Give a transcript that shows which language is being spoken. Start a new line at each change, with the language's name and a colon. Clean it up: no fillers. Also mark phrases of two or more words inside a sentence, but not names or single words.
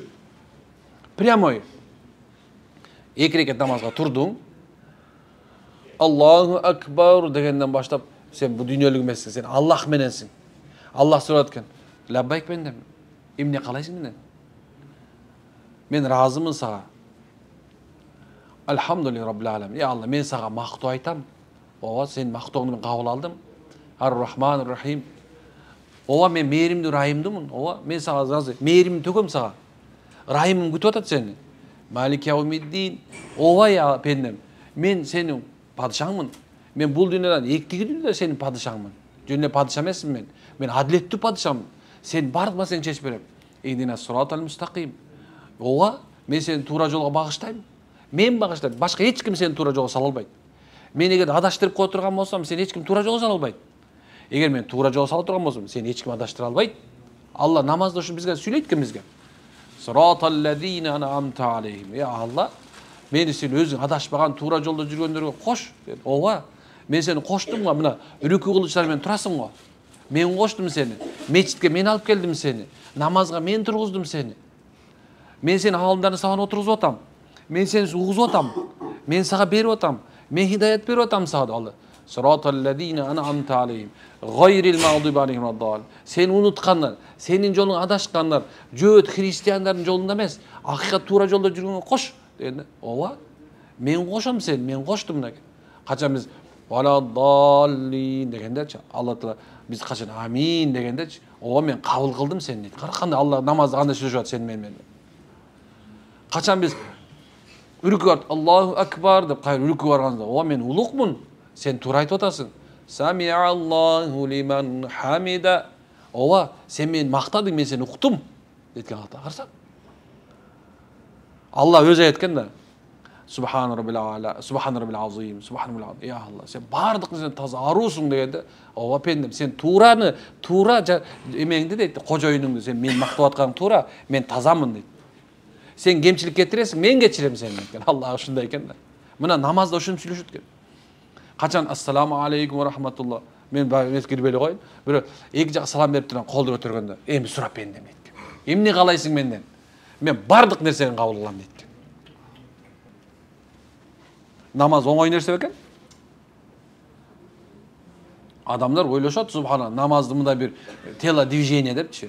Kyrgyz: Прямой 2 рекет намазга турдуң,
Arabic: الله أكبر
Kyrgyz: дегенден баштап, сен бу дүйнөлүк эмессиң, сен Аллах мененсиң. Аллах сурат экен, лаббайк мендем, эмне калайсың менден? Мен разымын сага.
Arabic: الحمد لله رب العالمين.
Kyrgyz: Алла, мен сага мактоо айтам. Ооба, сен мактооңду мен кабыл алдым.
Arabic: الرحمن الرحيم.
Kyrgyz: Ооба, мен мээримдүү райымдымын. Ооба, мен сага разы. Мээримди төгөм сага. Райымым күтүп атат сени.
Arabic: مالك يوم الدين.
Kyrgyz: Ооба я пендем. Мен сенин падышаңмын. Мен бул дүйнөдөн эктиги дүйнөдө сенин падышаңмын. Жөн эле падыша эмесмин мен. Мен адилеттүү падышамын. Сен бардык маселени чечип берем.
Arabic: اهدنا الصراط المستقيم.
Kyrgyz: Ооба, мен сени туура жолго багыштайм. Мен багыштайм. Башка эч ким сени туура жолго сала албайт. Мен эгер адаштырып кое турган болсом, сени эч ким туура жолго сала албайт. Эгер мен туура жолго сала турган болсом, сени эч ким адаштыра албайт. Алла намазда ушу бизге сүйлөйт экен бизге.
Arabic: صراط الذين أنعمت عليهم.
Kyrgyz: Алла, мени сен өзүң адашпаган туура жолдо жүргөндөргө кош. Ооба. Мен сени коштум го, мына үрүкү кылычтар менен турасың го. Мен коштум сени. Мечитке мен алып келдим сени. Намазга мен тургуздум сени. Мен сени алдыңдарына саган отургузуп атам. Мен сени угузуп атам. Мен сага берип атам. Мен хидаят берип атам сага. Алла.
Arabic: صراط الذين أنعمت عليهم غير المغضوب عليهم ولا الضالين.
Kyrgyz: Сени унуткандар, сенин жолуңа адашкандар, жөөт христиандардын жолунда эмес, акыйкат туура жолдо жүргөнгө кош дегенде, ооба. Мен кошом сени, мен коштум деген. Качан биз вад-даллин дегендечи, Алла Таала биз качан амин дегендечи, ооба мен кабыл кылдым сени дейт. Кара кандай Алла намазда кандай сүйлөшүп атат сени менен. Качан биз үрүккө барып
Arabic: الله أكبر
Kyrgyz: деп кайра үрүккө барганда, ооба мен улукмун, сен туура айтып атасың.
Arabic: سمع الله لمن حمده.
Kyrgyz: Ооба, сен мени мактадың, мен сени уктум дейткен Алла. Карасаң. Алла өзү айткан да.
Arabic: سبحان ربي الأعلى سبحان ربي العظيم سبحان ربي العظيم.
Kyrgyz: Я Алла, сен бардык нерседен таза аруусуң дегенде, ооба пендем, сен туура эмеңди дейт, кожоюнуңду сен мени мактап атканың туура, мен тазамын дейт. Сен кемчилик кетиресиң, мен кечирем сени дейт. Алла ушундай экен да. Мына намазда ушинтип сүйлөшөт экен. Качан
Arabic: السلام عليكم ورحمة الله.
Kyrgyz: Мен кирбей эле коюн. Бирок эки жака салам берип турган колду көтөргөндө, эми сурап бендем дейт. Эмне каалайсың менден? Мен бардык нерсени кабыл кылам дейт. Намаз оңой нерсе бекен? Адамдар ойлошот, субхана, намазды мындай бир телодвижение депчи.